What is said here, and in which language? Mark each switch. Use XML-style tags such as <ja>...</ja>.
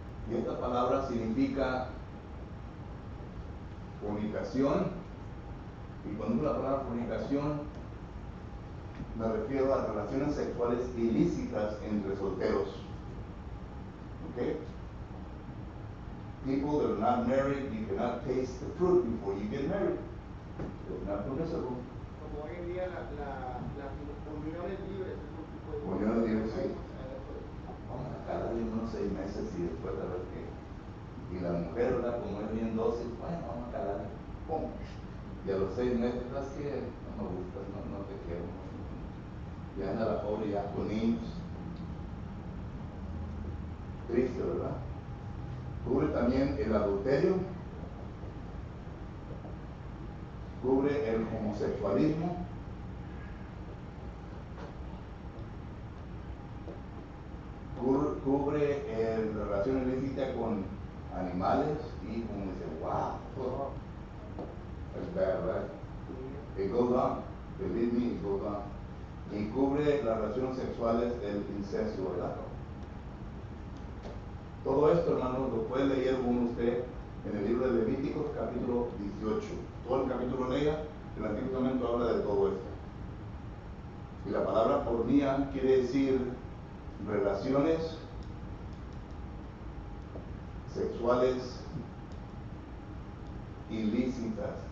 <es>Y esta palabra significa fornicación. Y cuando digo la palabra fornicación, me refiero a relaciones sexuales ilícitas entre solteros. ¿Ok?</es> <en>People that are not married, you cannot taste the fruit before you get married. It's not permissible.</en> <es>Como hoy en día las uniones libres es un tipo de uniones libres, sí. Vamos a calarle unos 6 meses y después a ver qué. Y la mujer, ¿verdad? Como es bien dócil, bueno, vamos a calarle. ¡Pum! Y a los 6 meses, ¿sabes qué? No me gustas, no te quiero. Ya anda la pobre ya con niños. Triste, ¿verdad? Cubre también el adulterio, cubre el homosexualismo, cubre la relación ilícita con animales y como dice,</es> <en>wow, it's bad, right? It goes on, believe me, it goes on.</en> <es>Y cubre las relaciones sexuales del incesto, ¿verdad? Todo esto, hermanos, lo puede leer uno usted en el libro de Levíticos, capítulo 18. Todo el capítulo lea, el Antiguo Testamento habla de todo esto. Y la palabra pornía quiere decir relaciones sexuales ilícitas.</es>